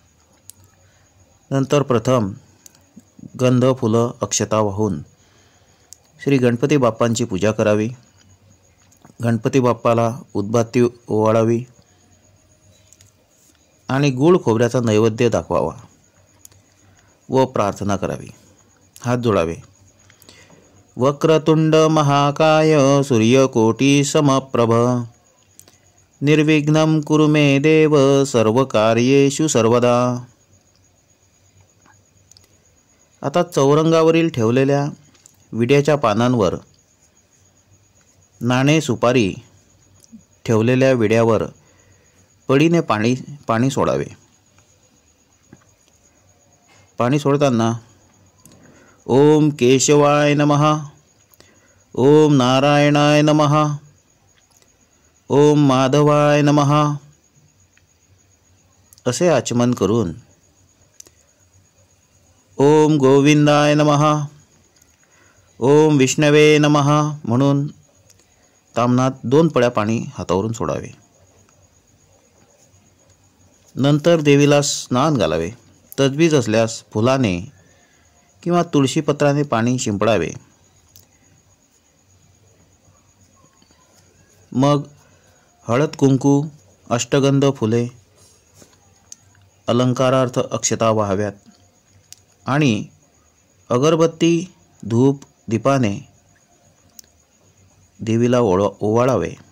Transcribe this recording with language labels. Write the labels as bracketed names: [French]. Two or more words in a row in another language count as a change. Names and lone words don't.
[Marathi] नंतर प्रथम गंध, फुलं, अक्षता वाहून श्री गणपती बाप्पांची पूजा करावी. गणपती बाप्पाला उदबत्ती ओवाळावी आणि गूळ खोबऱ्याचा नैवेद्य दाखवावा व प्रार्थना करावी. हात जोडावे. [Sanskrit] वक्रतुंड महाकाय सूर्यकोटी समप्रभ निर्विघ्नं कुरु मे देव सर्वकार्येषु सर्वदा. [Marathi] आता चौरंगावरील ठेवलेल्या विड्याच्या पानांवर नाणे, सुपारी ठेवलेल्या विड्यावर पडीने पाणी सोडावे. पाणी सोडताना [Sanskrit] ओम केशवाय नमः, ओम नारायणाय नमः, ओम माधवाय नमः [Marathi] असे आचमन करून [Sanskrit] ओम गोविंदाय नमः, ओम विष्णवे नमः [Marathi] म्हणून तामनात 2 पळ्या पाणी हातावरून सोडावे. नंतर देवीला स्नान घालावे. तजबीज असल्यास फुलाने किंवा तुळशीपत्राने पाणी शिंपडावे. मग हळद कुंकू, अष्टगंध फुले, अलंकारार्थ अक्षता वाहाव्यात आणि अगरबत्ती, धूप, दीपाने देवीला ओवाळावे.